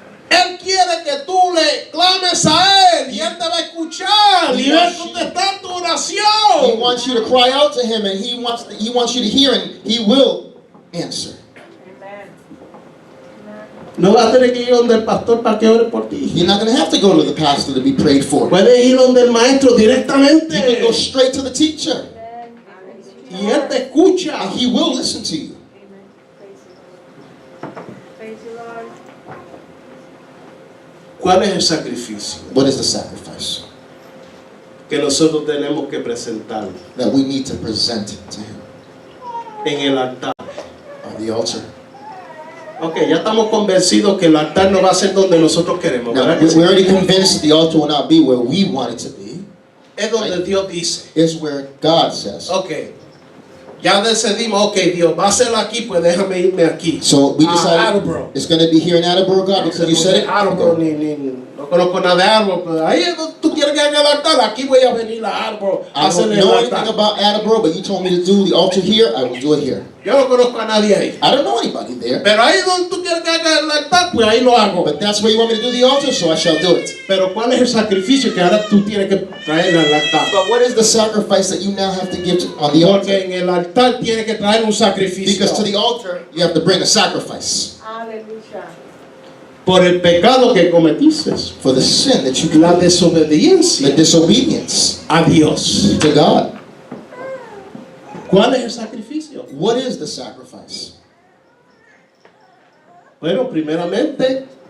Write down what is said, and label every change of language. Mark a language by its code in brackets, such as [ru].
[es] Él quiere que tú le clames a Él y Él te va a escuchar y va a contestar tu [en] He [es] oración. [en] wants you to cry out to him, and he wants you to hear, and he will answer. [es] No vas a tener que ir donde el pastor para que ore por ti. [en] You're not going to have to go to the pastor to be prayed for. [es] Puedes ir donde el maestro [en] You can [es] directamente [en] go straight to the teacher, [es] y Él te escucha. [en] and he will listen to you. Praise you, Lord. [es] ¿Cuál es el sacrificio [en] What is the sacrifice [es] que nosotros tenemos que presentar [en] that we need to present to him [es] en el altar? [en] on the altar? [es] Ok, ya estamos convencidos que el altar no va a ser donde nosotros queremos, [en] Now, [es] ¿verdad que sí? [en] we're already convinced that the altar will not be where we want it to be. [es] Es donde Dios dice, [en] It's where God says. [es] ok, ya decidimos, ok, Dios va a ser aquí, pues déjame irme aquí. [en] So we decided Attleboro. it's going to be here in Attleboro, God, because you said it. [es] Attleboro, no conozco nada de Attleboro, pero ahí es donde tú quieres que haga el altar, aquí voy a venir a Attleboro a [en] I don't [es] hacerle el [en] know anything [es] altar. [en] about Attleboro, but you told me to do the altar here. I will do it here. [es] Yo no conozco a nadie ahí. [en] I don't know anybody there, [es] Pero ahí donde tú quieres que haga el altar, pues ahí lo hago. [en] but that's where you want me to do the altar, so I shall do it. [es] Pero ¿cuál es el sacrificio que ahora tú tienes que traer al altar? [en] But what is the sacrifice that you now have to give on the altar? [es] Porque en el altar tiene que traer un sacrificio. [en] Because to the altar, you have to bring a sacrifice Hallelujah. [es] Por el pecado que cometiste. [en] for the sin that you [es] La [en] committed, the [es] desobediencia [en] disobedience [es] a Dios. [en] to God. [es] ¿Cuál es el sacrificio? [en] What is the sacrifice? [es] Bueno, primeramente,